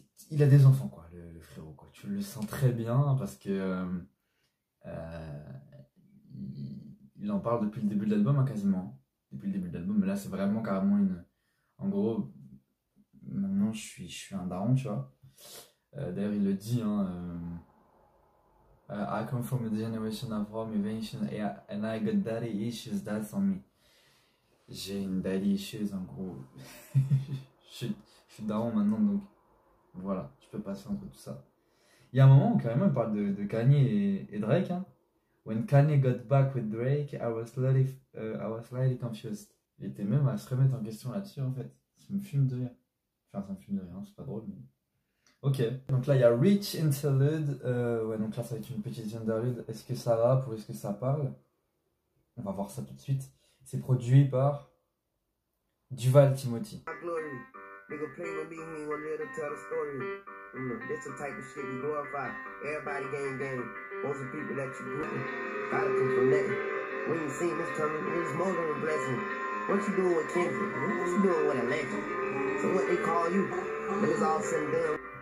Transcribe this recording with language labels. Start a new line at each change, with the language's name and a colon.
French: Il a des enfants, quoi, le frérot, quoi. Tu le sens très bien parce que euh, il en parle depuis le début de l'album, hein, quasiment. Depuis le début de l'album, mais là, c'est vraiment carrément une. En gros, maintenant, je suis un daron, tu vois. D'ailleurs, il le dit, hein.
English: I come from a generation of home invention and I got daddy issues, that's on me.
French: J'ai une daddy issues, en gros. Je suis daron maintenant, donc voilà, je peux passer entre tout ça. Il y a un moment où carrément il parle de Kanye et Drake. Hein.
English: When Kanye got back with Drake, I was slightly confused.
French: Il était même à se remettre en question là-dessus en fait. Ça me fume de rire. Enfin, ça me fume de rire, hein, c'est pas drôle. Mais... Ok, donc là il y a Rich Interlude. Ouais, donc là ça va être une petite interlude. Est-ce que ça rappe ou est-ce que ça parle? On va voir ça tout de suite. C'est produit par Duval Timothy.
English: Nigga play with me, he ain't gonna live to tell the story. This the type of shit we glorify. Everybody gang. Most of the people that you grew with gotta come from that. We ain't seen this coming, it's more than a blessing. What you doing with Kendrick? What you doing with a legend? So what they call you? But it's all said and done.